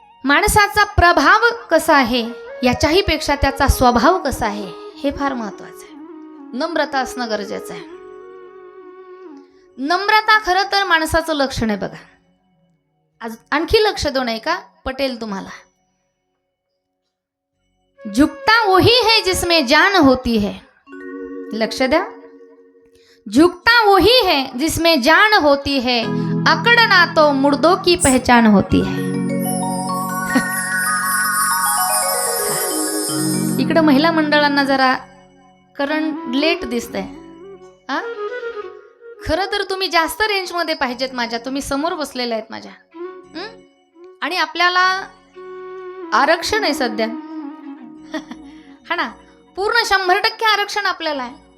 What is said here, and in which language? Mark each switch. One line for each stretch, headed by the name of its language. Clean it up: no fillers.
Marathi: माणसाचा प्रभाव कसा आहे याच्याही पेक्षा त्याचा स्वभाव कसा आहे हे फार महत्वाचं आहे. नम्रता असणं गरजेचं आहे. नम्रता खरं तर माणसाचं लक्षण आहे. बघा, आज आणखी लक्ष देऊ नये का, पटेल तुम्हाला.
Hindi: झुकता वही है जिसमें जान होती है,
Marathi: लक्ष द्या.
Hindi: झुकता वही है जिसमें जान होती है, अकड़ना तो मुर्दों की पहचान होती है.
Marathi: इकडे महिला मंडळांना जरा करंट लेट दिसतंय. खरं तर तुम्ही जास्त रेंज मध्ये पाहिजेत माझ्या, तुम्ही समोर बसलेले आहेत माझ्या. आणि आपल्याला आरक्षण आहे सध्या. हा ना, पूर्ण 100% आरक्षण आपल्याला आहे.